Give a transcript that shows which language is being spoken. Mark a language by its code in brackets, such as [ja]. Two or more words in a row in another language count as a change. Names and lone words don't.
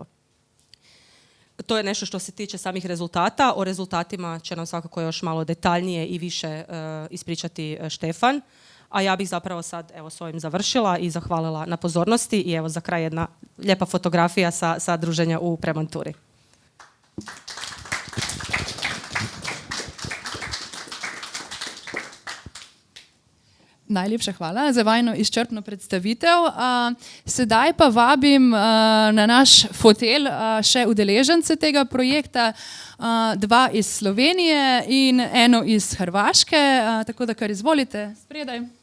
[hr] To je nešto što se tiče samih rezultata. O rezultatima će nam svakako još malo detaljnije i više ispričati Štefan. A ja bih zapravo sad evo s ovim završila i zahvalila na pozornosti i evo za kraj jedna lijepa fotografija sa druženja u Premonturi. [sl] Najlepša hvala za vajno izčrpno predstavitev. Sedaj pa vabim na naš fotelj še udeležence tega projekta, 2 iz Slovenije in 1 iz Hrvaške, tako da kar izvolite spredaj.